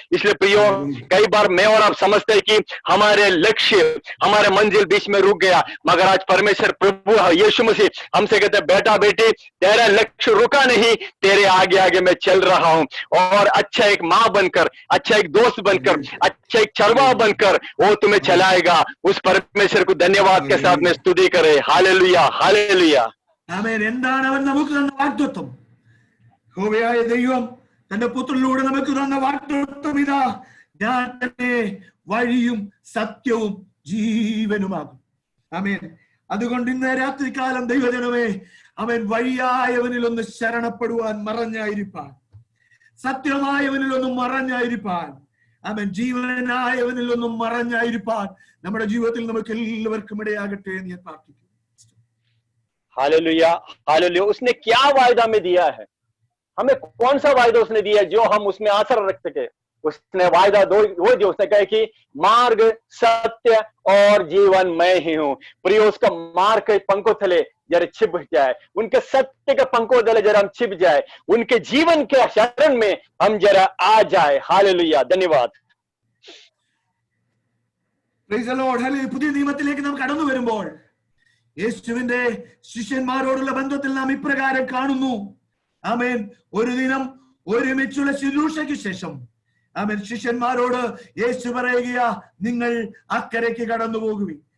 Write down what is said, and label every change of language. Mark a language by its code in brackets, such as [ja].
[hi] इसलिए प्रियो, कई बार मैं और आप समझते हैं कि हमारे लक्ष्य, हमारे मंजिल बीच में रुक गया, मगर आज परमेश्वर प्रभु यीशु मसीह हमसे कहते हैं, बेटा बेटी तेरा लक्ष्य रुका नहीं, तेरे आगे आगे मैं चल रहा हूं। और अच्छा एक माँ बनकर, अच्छा एक दोस्त बनकर, अच्छा एक चरवाहा बनकर वो तुम्हें चलाएगा। उस परमेश्वर को धन्यवाद के साथ में स्तुति करे। Hallelujah hallelujah. [ml] ആമേൻ. എന്താണ് അവൻ നമുക്ക് തന്ന വാഗ്ദത്തം? യഹോവയായ ദൈവം തന്റെ പുത്രനിലൂടെ നമുക്ക് തന്ന വാഗ്ദത്തം ഇതാ, ഞാൻ തന്നെ വഴിയും സത്യവും ജീവനുമാകും. ആമേൻ. അതുകൊണ്ട് ഇന്ന് രാത്രികാലം ദൈവജനമേ, അവൻ വഴിയായവനിൽ ഒന്ന് ശരണപ്പെടുവാൻ മറഞ്ഞായിരിപ്പാൻ, സത്യമായവനിൽ ഒന്ന് മറഞ്ഞായിരിപ്പാൻ, അവൻ ജീവനായവനിൽ ഒന്നും മറഞ്ഞായിരിക്കാൻ നമ്മുടെ ജീവിതത്തിൽ നമുക്ക് എല്ലാവർക്കും ഇടയാകട്ടെ എന്ന് ഞാൻ പ്രാർത്ഥിക്കുന്നു. [hi] Hallelujah hallelujah. उसने क्या वायदा में दिया है, हमें कौन सा वायदा उसने दिया है जो हम उसमें आसर रख सके? उसने वायदा दो वो जो उसने कहा कि मार्ग सत्य और जीवन मैं ही हूं। प्रियो, उसका मार्ग के पंखों तले जरा छिप जाए, उनके सत्य के पंखों तले जरा हम छिप जाए, उनके जीवन के शरण में हम जरा आ जाए। हालेलुया। धन्यवाद। [en] Praise the Lord. Hallelujah. [ml] പുതിയ നിയമത്തിലേക്ക് നാം കടന്നു വരുമ്പോൾ യേശുവിന്റെ ശിഷ്യന്മാരോടുള്ള ബന്ധത്തിൽ നാം ഇപ്രകാരം കാണുന്നു. ആമേൻ. ഒരു ദിനം ഒരുമിച്ചുള്ള ശുശ്രൂഷയ്ക്ക് ശേഷം ആമേൻ ശിഷ്യന്മാരോട് യേശു പറയുകയാ, നിങ്ങൾ അക്കരയ്ക്ക് കടന്നു പോകുവിൻ.